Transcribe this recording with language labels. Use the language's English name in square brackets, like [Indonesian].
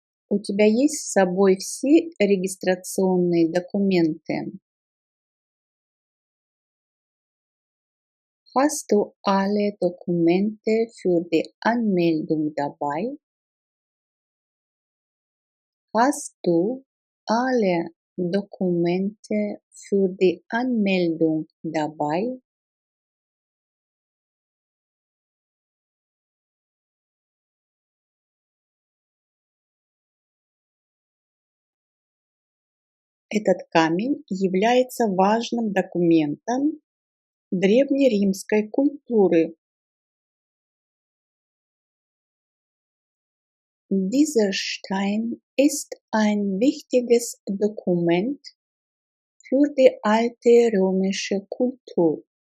[Russian] У тебя есть с собой все регистрационные документы? [German] Hast du alle Dokumente für die Anmeldung dabei? Hast du alle Dokumente für die Anmeldung dabei? [Russian] Этот камень является важным документом древнеримской культуры. [German] Dieser Stein ist ein wichtiges Dokument für die alte römische Kultur.